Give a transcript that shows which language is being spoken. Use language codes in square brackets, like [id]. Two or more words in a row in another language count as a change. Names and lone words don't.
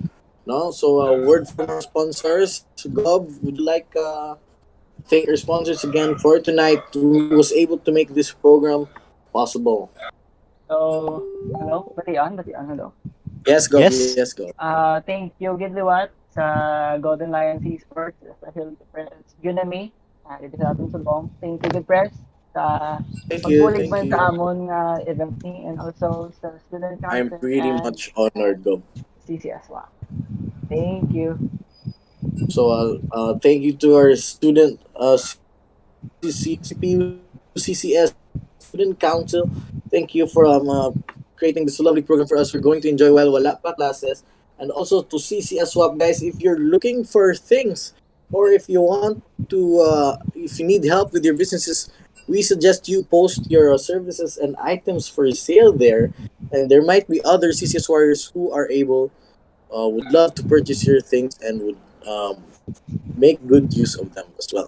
[en] No, so a word from our sponsors. Gov, would you like thank our sponsors again for tonight who was able to make this program possible. So, hello? Batian, hello. Yes, Gov. Yes. Yes, Gov. Thank you, Gidliwat, sa Golden Lions Esports, especially to Press Junami, [hil] dito sa atong subong. [en] Thank you, Good Press, sa Thank you. [hil] pagbulig [en] Thank [hil] man [en] you. [hil] sa amon nga event ni, [en] and also sa Student I'm Council pretty and much honored, Gov. CCS. Wow. Thank you. So, thank you to our student CPU CCS Student Council. Thank you for creating this lovely program for us. We're going to enjoy while [hil] wala pa [en] classes. And also to CCS Swap, guys, if you're looking for things or if you want to, if you need help with your businesses, we suggest you post your services and items for sale there. And there might be other CCS warriors who are able, would love to purchase your things and would make good use of them as well.